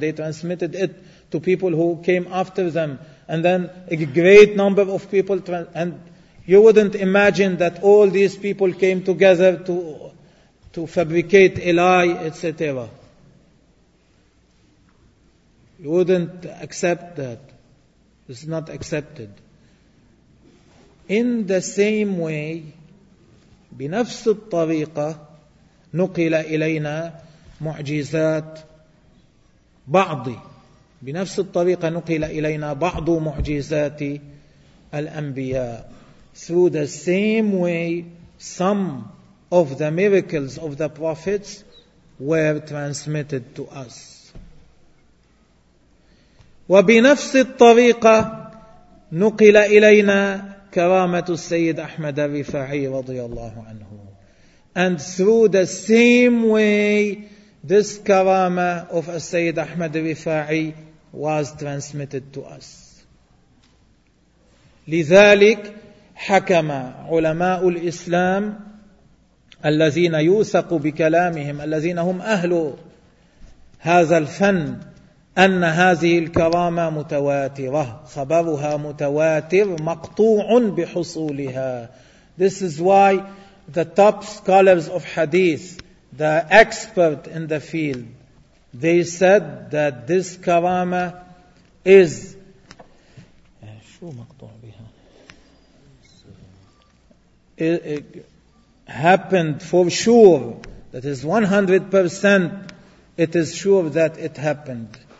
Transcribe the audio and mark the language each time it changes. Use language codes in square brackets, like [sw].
[en] They transmitted it to people who came after them. And then a great number of people, and you wouldn't imagine that all these people came together to fabricate a lie, etc. You wouldn't accept that. It's not accepted. In the same way, [ar] بنفس الطريقة نقل إلينا معجزات بعض بنفس الطريقة نقل إلينا بعض معجزات الأنبياء. [en] Through the same way, some of the miracles of the prophets were transmitted to us. [ar] وبنفس الطريقة نقل إلينا كرامة السيد أحمد الرفاعي رضي الله عنه. [en] And through the same way, this karama of السيد أحمد الرفاعي was transmitted to us. [ar] لذلك حكم علماء الإسلام الذين يوثق بكلامهم الذين هم أهل هذا الفن أن هذه الكرامة متواترة خبرها متواتر مقطوع بحصولها. [en] This is why the top scholars of hadith, the expert in the field, they said that this كرامة is [ar] شو مقطوع بها [en] it happened for sure, that is 100% it is sure that it happened.